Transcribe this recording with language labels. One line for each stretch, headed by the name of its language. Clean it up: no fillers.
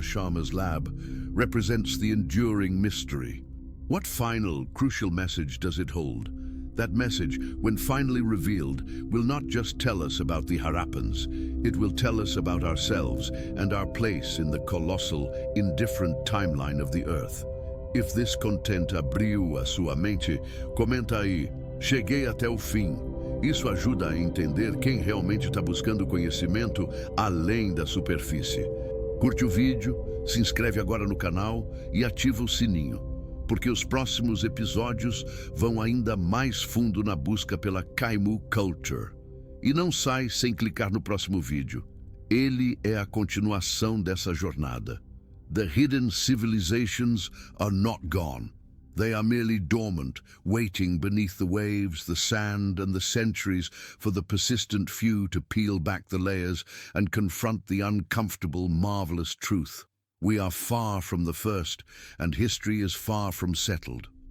English: Sharma's lab, represents the enduring mystery. What final, crucial message does it hold? That message, when finally revealed, will not just tell us about the Harappans. It will tell us about ourselves and our place in the colossal, indifferent timeline of the Earth. If this content
Portuguese: abriu a sua mente, comenta aí, cheguei até o fim. Isso ajuda a entender quem realmente está buscando conhecimento além da superfície. Curte o vídeo, se inscreve agora no canal e ativa o sininho, porque os próximos episódios vão ainda mais fundo na busca pela Kaimu Culture. E não sai sem clicar no próximo vídeo. Ele é a continuação dessa jornada.
English: The hidden civilizations are not gone. They are merely dormant, waiting beneath the waves, the sand, and the centuries for the persistent few to peel back the layers and confront the uncomfortable, marvelous truth. We are far from the first, and history is far from settled.